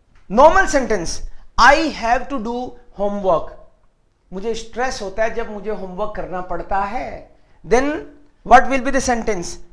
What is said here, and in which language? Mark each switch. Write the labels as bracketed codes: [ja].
[en] Normal sentence, I have to do homework. [hi] मुझे stress होता है जब मुझे होमवर्क करना पड़ता है. [en] Then what will be the sentence?